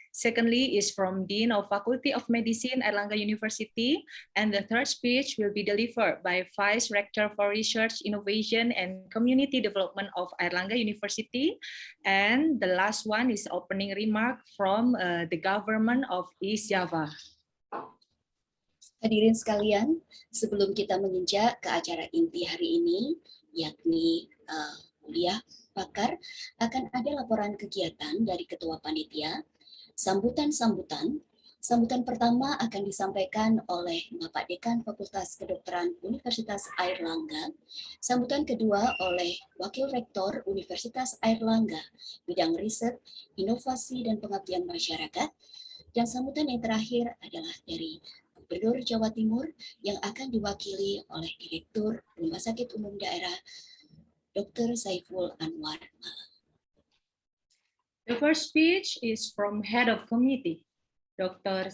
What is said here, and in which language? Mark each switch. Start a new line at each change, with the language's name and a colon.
English: Secondly is from Dean of Faculty of Medicine, Airlangga University. And the third speech will be delivered by Vice Rector for Research, Innovation, and Community Development of Airlangga University. And the last one is opening remark from the government of East Java.
Indonesian: Hadirin sekalian, sebelum kita menginjak ke acara inti hari ini, yakni kuliah pakar, akan ada laporan kegiatan dari Ketua Panitia. Sambutan pertama akan disampaikan oleh Bapak Dekan Fakultas Kedokteran Universitas Airlangga. Sambutan kedua oleh Wakil Rektor Universitas Airlangga, bidang riset, inovasi, dan pengabdian masyarakat. Dan sambutan yang terakhir adalah dari Gubernur Jawa Timur yang akan diwakili oleh Direktur Rumah Sakit Umum Daerah, Dr. Saiful Anwar.
English: The first speech is from Head of Committee, Dr.